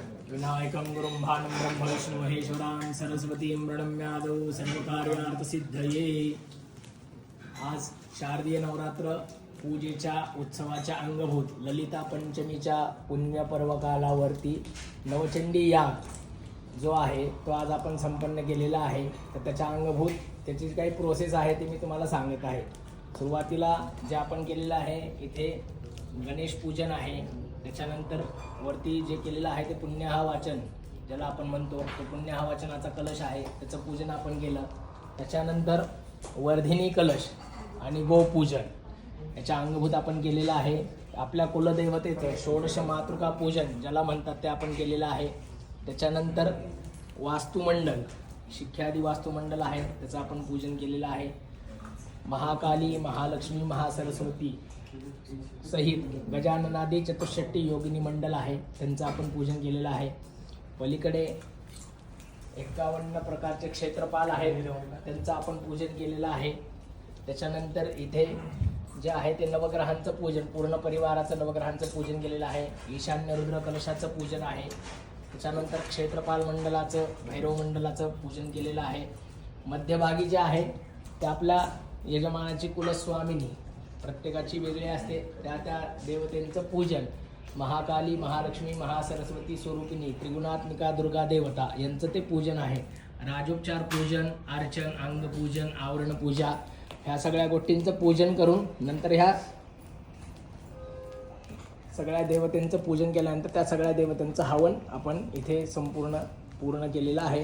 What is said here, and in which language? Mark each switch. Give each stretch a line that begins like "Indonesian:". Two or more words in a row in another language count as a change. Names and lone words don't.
Sanskrit: विनायकं गुरुं भानं ब्रह्म विष्णु महेश्वरां सरस्वतीं प्रणम्यादौ सर्वकार्यार्थसिद्धये।
Marathi: आज शारदीय नवरात्र पूजेच्या उत्सवाच्या अंगभूत ललिता पंचमीच्या पुण्यपर्व कालावरती नवचंडी याग जो आहे तो आज आपण संपन्न केलेला आहे। तर त्याच्या अंगभूत त्याची काही प्रोसेस आहे ती मी तुम्हाला सांगत आहे। सुरुवातीला जे आपण केलेलं आहे इथे गणेश पूजन आहे, त्याच्यानंतर वरती जे केलेलं आहे ते पुण्याहा वाचन ज्याला आपण म्हणतो तो पुण्याहा वाचनाचा कलश आहे त्याचं पूजन आपण केलं। त्याच्यानंतर वर्धिनी कलश आणि गोपूजन याच्या अंगभूत आपण केलेलं आहे। आपल्या कुलदैवतेचं षोडश मातृका पूजन ज्याला म्हणतात ते आपण केलेलं आहे। त्याच्यानंतर वास्तुमंडल शिख्यादी वास्तुमंडल आहे त्याचं आपण पूजन केलेलं आहे। महाकाली महालक्ष्मी महासरस्वती सहित गजाननादी चतुष्षष्टी योगिनी मंडल आहे त्यांचं आपण पूजन केलेलं आहे। पलीकडे 51 प्रकारचे क्षेत्रपाल आहेत त्यांचं आपण पूजन केलेलं आहे। त्याच्यानंतर इथे जे आहे ते नवग्रहांचं पूजन पूर्ण परिवाराचं नवग्रहांचं पूजन केलेलं आहे। ईशान्य रुद्र कलशाचं पूजन आहे। त्याच्यानंतर क्षेत्रपाल मंडलाचं भैरव मंडलाचं पूजन केलेलं आहे। मध्यभागी जे आहे ते आपल्या यजमानाची कुलस्वामिनी प्रत्येकाची वेगळी असते त्या त्या देवतेंचं पूजन महाकाली महालक्ष्मी महासरस्वती स्वरूपिणी त्रिगुणात्मिका दुर्गा देवता यांचं ते पूजन आहे। राजोपचार पूजन अर्चन अंगपूजन आवरण पूजा ह्या सगळ्या गोष्टींचं पूजन करून नंतर ह्या सगळ्या देवतेंचं पूजन केल्यानंतर त्या सगळ्या देवतांचं हवन आपण इथे पूर्ण केलेलं आहे।